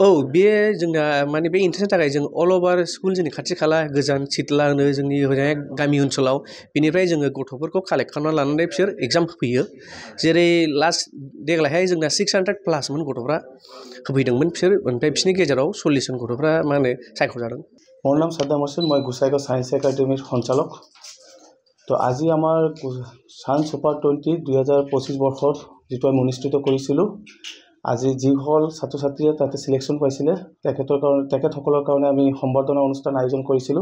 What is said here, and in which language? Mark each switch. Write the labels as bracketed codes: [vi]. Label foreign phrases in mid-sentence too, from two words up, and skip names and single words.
[brx] औ बे जोंना माने बे इन्ट्रेन्सनि थाखाय जों [en] all over school [brx] जोंनि खाथि खाला गोजान सिथला होनो जोंनि हरैहाय गामि ओनसोलाव बिनिफ्राय जोङो गथ'फोरखौ कालेक्ट खालामना लानानै बिसोर एग्जाम होफैयो। जेरै लास्ट देग्लायहाय जोंना 600+ मोन गथ'फ्रा होफैदोंमोन बिसोर ओमफ्राय बिसोरनि गेजेराव 40 जन गथ'फ्रा मा होनो सायख'जादों। [as] মোৰ নাম সাদ্দাম হোসেন, মই গোসাইগাঁও সায়েন্স একাডেমিৰ সঞ্চালক। তো আজি আমাৰ সান সুপাৰ 20 2025 বৰ্ষত যিটো আমি অনুষ্ঠিত কৰিছিলোঁ, আজি যিসকল ছাত্ৰ ছাত্ৰীয়ে তাতে চিলেকশ্যন পাইছিলে তেখেতসকলৰ কাৰণে আমি সম্বৰ্ধনা অনুষ্ঠান আয়োজন কৰিছিলোঁ।